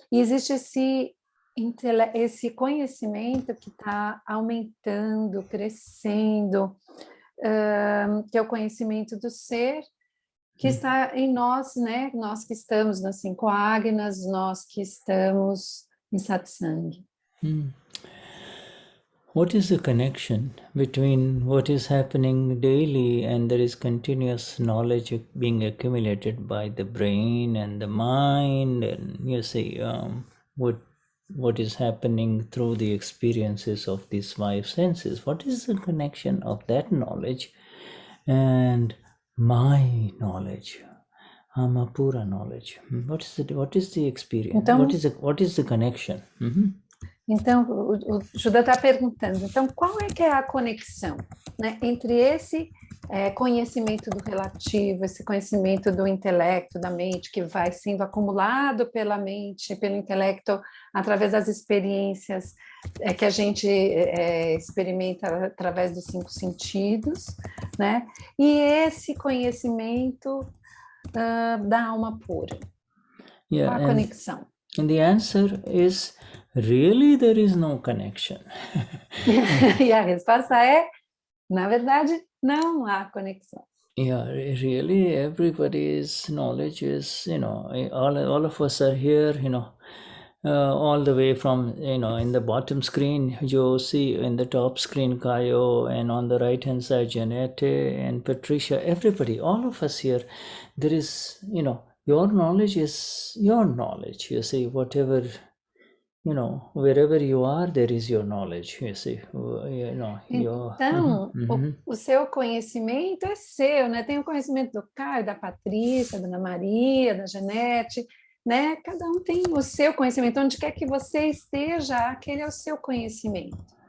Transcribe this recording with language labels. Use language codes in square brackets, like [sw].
[pt] E existe esse conhecimento que está aumentando, crescendo, que é o conhecimento do ser, que está em nós, né? Nós que estamos nas 5 agnas, nós que estamos em satsang. [en] What is the connection between what is happening daily and there is continuous knowledge being accumulated by the brain and the mind, and you see what is happening through the experiences of these 5 senses? What is the connection of that knowledge and my knowledge, Amapura knowledge? What is the experience? [pt] Então, [en] what is the connection? [pt] Então, o Shuddha está perguntando, então, qual é que é a conexão, né, entre esse conhecimento do relativo, esse conhecimento do intelecto, da mente, que vai sendo acumulado pela mente, pelo intelecto, através das experiências que a gente experimenta através dos 5 sentidos, né, e esse conhecimento da alma pura. Qual a conexão? [en] And the answer is, really there is no connection. [pt] E a resposta é, na verdade, não há conexão. [en] Yeah, really everybody's knowledge is, all of us are here, all the way from, in the bottom screen, you see in the top screen, Kayo, and on the right hand side, Janette and Patricia, everybody, all of us here, there is, your knowledge is your knowledge. You see, whatever, wherever you are, there is your knowledge. You see, your. [pt] Então, o seu conhecimento é seu, né? Tem o conhecimento do Caio, da Patrícia, da Ana Maria, da Janete, né? Cada um tem o seu conhecimento. Onde quer que você esteja, aquele é o seu conhecimento.